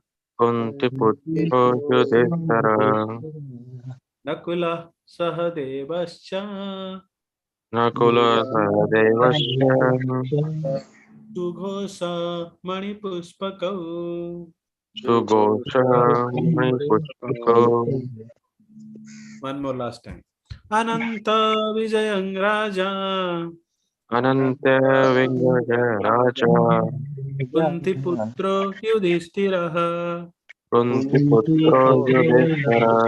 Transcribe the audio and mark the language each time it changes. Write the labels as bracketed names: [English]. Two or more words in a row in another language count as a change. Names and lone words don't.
[Sanskrit] Kuntiputro Yudhishthira Nakula Sahadevascha Nakula Sahadevasya Sughosa Manipuspakau. Sughosamani Puspako. [English] One more last time. [Sanskrit] Ananta Vijayang Raja Ananta Vijaya Raja Kunti Putro Yudhishthirah Kuntiputro Yudhishthira